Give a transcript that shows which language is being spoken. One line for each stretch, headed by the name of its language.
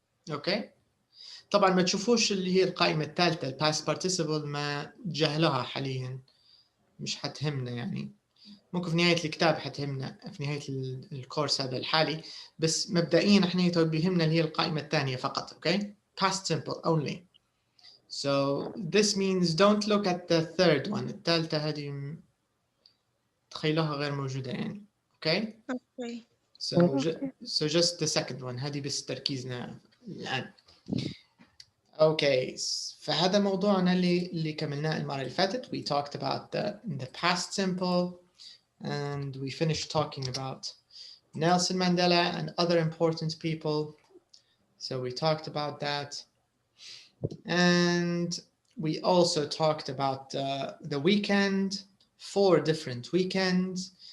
Arabic: أوكي؟ طبعا ما تشوفوش اللي هي القائمة الثالثة past participle، ما تجاهلوها حاليا، مش حتهمنا يعني. ممكن في نهاية الكتاب حتهمنا في نهاية الكورس هذا الحالي، بس مبدئيا احنا بيهمنا اللي هي القائمة الثانية فقط.
English: Okay? past simple only. So this means don't look at the third one.
Arabic: الثالثة هذه تخيلوها غير موجودة يعني.
English: Okay? So just the second one.
Arabic: هذه بس تركيزنا الآن. Okay. فهذا موضوعنا اللي كملناه المرة اللي فاتت.
English: We talked about the past simple and we finished talking about Nelson Mandela and other important people. So we talked about that. And we also talked about the weekend, 4 different weekends.